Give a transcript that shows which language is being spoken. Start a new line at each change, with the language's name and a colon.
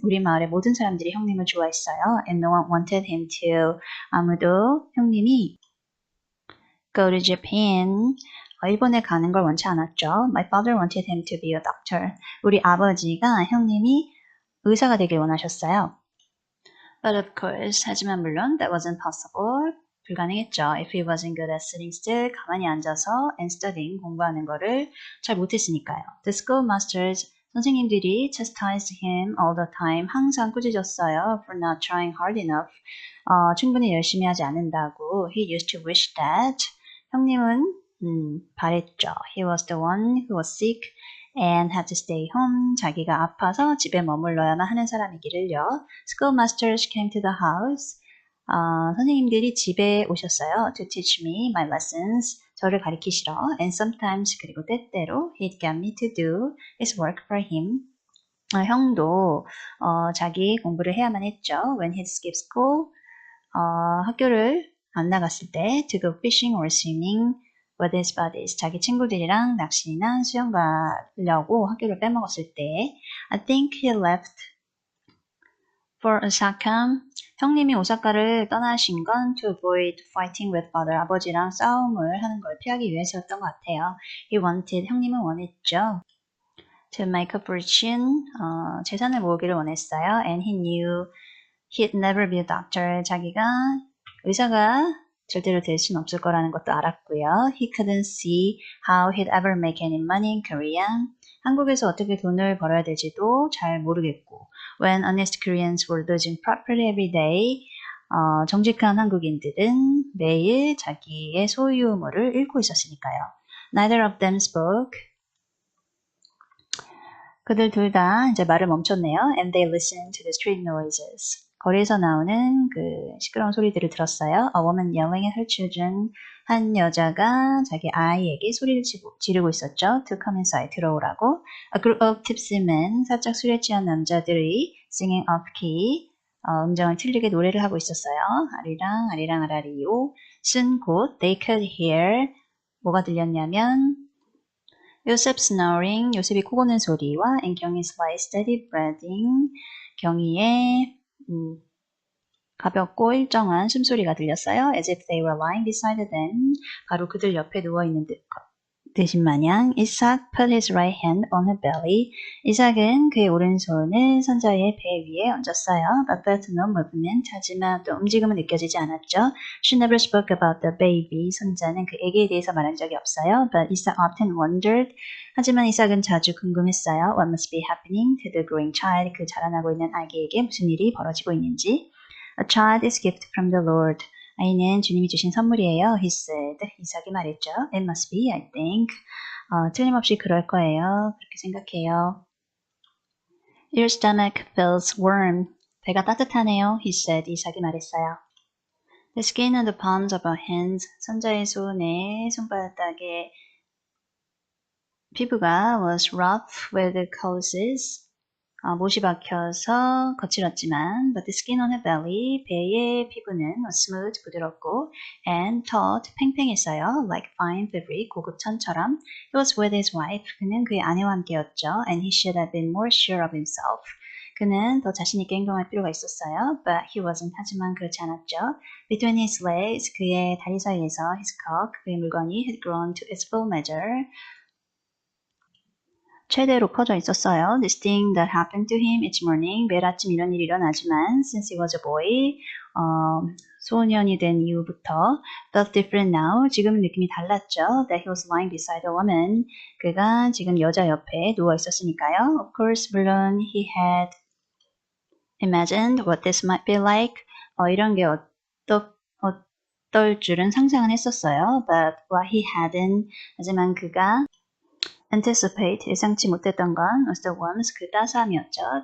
Korean: 우리 마을의 모든 사람들이 형님을 좋아했어요.
English: And no one wanted him to.
Korean: 아무도 형님이
English: go to Japan.
Korean: 일본에 가는 걸 원치 않았죠.
English: My father wanted him to be a doctor.
Korean: 우리 아버지가 형님이 의사가 되길 원하셨어요.
English: But of course,
Korean: 하지만 물론
English: that wasn't possible.
Korean: 불가능했죠.
English: If he wasn't good at sitting still,
Korean: 가만히 앉아서
English: and studying,
Korean: 공부하는 거를 잘 못했으니까요.
English: The schoolmasters,
Korean: 선생님들이
English: chastised him all the time,
Korean: 항상 꾸짖었어요.
English: For not trying hard enough.
Korean: 충분히 열심히 하지 않는다고.
English: He used to wish that.
Korean: 형님은 바랬죠.
English: He was the one who was sick and had to stay home.
Korean: 자기가 아파서 집에 머물러야만 하는 사람이기를요.
English: Schoolmasters came to the house.
Korean: 선생님들이 집에 오셨어요.
English: To teach me my lessons.
Korean: 저를 가르치시러.
English: And sometimes,
Korean: 그리고 때때로,
English: he'd get me to do his work for him.
Korean: 형도 자기 공부를 해야만 했죠.
English: When he'd skip school,
Korean: 학교를 안 나갔을 때
English: to go fishing or swimming with his buddies.
Korean: 자기 친구들이랑 낚시나 수영 가려고 학교를 빼먹었을 때
English: I think he left for Osaka.
Korean: 형님이 오사카를 떠나신 건
English: to avoid fighting with father.
Korean: 아버지랑 싸움을 하는 걸 피하기 위해서였던 것 같아요.
English: He wanted,
Korean: 형님은 원했죠.
English: To make a fortune,
Korean: 재산을 모으기를 원했어요.
English: And he knew he'd never be a doctor.
Korean: 자기가 의사가 절대로 될 수는 없을 거라는 것도 알았고요.
English: He couldn't see how he'd ever make any money in Korea.
Korean: 한국에서 어떻게 돈을 벌어야 될지도 잘 모르겠고.
English: When honest Koreans were losing property every day.
Korean: 정직한 한국인들은 매일 자기의 소유물을 잃고 있었으니까요.
English: Neither of them spoke.
Korean: 그들 둘 다 이제 말을 멈췄네요.
English: And they listened to the street noises.
Korean: 거리에서 나오는 그 시끄러운 소리들을 들었어요.
English: A woman yelling at her children.
Korean: 한 여자가 자기 아이에게 소리를 지르고 있었죠.
English: To come inside, 들어오라고. A group of tipsy men,
Korean: 살짝 술에 취한 남자들이
English: singing off key,
Korean: 음정을 틀리게 노래를 하고 있었어요. 아리랑 아리랑 아라리요.
English: soon
Korean: 곧
English: they could hear,
Korean: 뭐가 들렸냐면 요셉
English: snoring,
Korean: 요셉이 코 고는 소리와 and 경희's light steady breathing, 경희의 가볍고 일정한 숨소리가 들렸어요.
English: As if they were lying beside them.
Korean: 바로 그들 옆에 누워있는 듯인 마냥. 이삭 put his right hand on her belly. 이삭은 그의 오른손을 선자의 배 위에 얹었어요.
English: But felt no movement.
Korean: 하지만 또 움직임은 느껴지지 않았죠.
English: She never spoke about the baby.
Korean: 선자는 그 아기에 대해서 말한 적이 없어요.
English: But Isaac often wondered.
Korean: 하지만 이삭은 자주 궁금했어요.
English: What must be happening to the growing child.
Korean: 그 자라나고 있는 아기에게 무슨 일이 벌어지고 있는지.
English: A child is gift from the Lord.
Korean: 아이는 주님이 주신 선물이에요.
English: He said.
Korean: 이삭이 말했죠.
English: It must be, I think.
Korean: 틀림없이 그럴 거예요. 그렇게 생각해요.
English: Your stomach feels warm.
Korean: 배가 따뜻하네요.
English: He said.
Korean: 이삭이 말했어요.
English: The skin on the palms of our hands.
Korean: 손자의 손에 손바닥에 피부가
English: was rough with calluses.
Korean: 못이 박혀서 거칠었지만
English: but the skin on her belly,
Korean: 배의 피부는
English: was smooth,
Korean: 부드럽고
English: and taut,
Korean: 팽팽했어요.
English: like fine fabric,
Korean: 고급 천처럼.
English: He was with his wife.
Korean: 그는 그의 아내와 함께였죠.
English: and he should have been more sure of himself.
Korean: 그는 더 자신 있게 행동할 필요가 있었어요.
English: but he wasn't.
Korean: 하지만 그렇지 않았죠.
English: Between his legs,
Korean: 그의 다리 사이에서
English: his cock,
Korean: 그의 물건이
English: had grown to its full measure.
Korean: 최대로 퍼져 있었어요.
English: This thing that happened to him each morning.
Korean: 매일 아침 이런 일이 일어나지만
English: since he was a boy,
Korean: 소년이 된 이후부터
English: felt different now.
Korean: 지금 느낌이 달랐죠.
English: That he was lying beside a woman.
Korean: 그가 지금 여자 옆에 누워 있었으니까요.
English: Of course,
Korean: 물론
English: he had imagined what this might be like.
Korean: 이런 게 어떨 줄은 상상은 했었어요.
English: But what he hadn't.
Korean: 하지만 그가
English: anticipate,
Korean: 예상치 못했던 건
English: was the warmth,
Korean: 그 따스함이었죠.